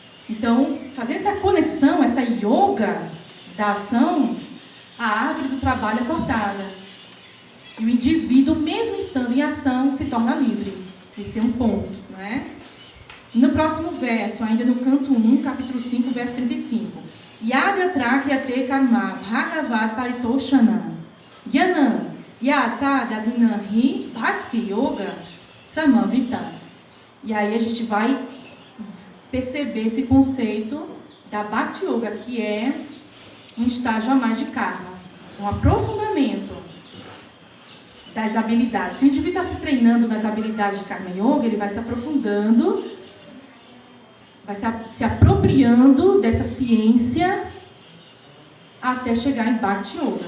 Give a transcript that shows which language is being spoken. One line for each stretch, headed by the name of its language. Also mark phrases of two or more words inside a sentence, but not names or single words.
Portuguese: Então, fazer essa conexão, essa yoga da ação, a árvore do trabalho é cortada. E o indivíduo, mesmo estando em ação, se torna livre. Esse é um ponto, não é? No próximo verso, ainda no canto 1, capítulo 5, verso 35.
Sanskrit: Yadya trakya te karma bhagavat paritoshanam gyanam yata dadhinanhi bhakti yoga samavita.
Portuguese: E aí a gente vai perceber esse conceito da
Sanskrit: Bhakti Yoga,
Portuguese: que é um estágio a mais de karma, um aprofundamento das habilidades. Se o indivíduo está se treinando nas habilidades de
Sanskrit: Karma Yoga,
Portuguese: ele vai se aprofundando, vai se apropriando dessa ciência até chegar em
Sanskrit: Bhakti Yoga.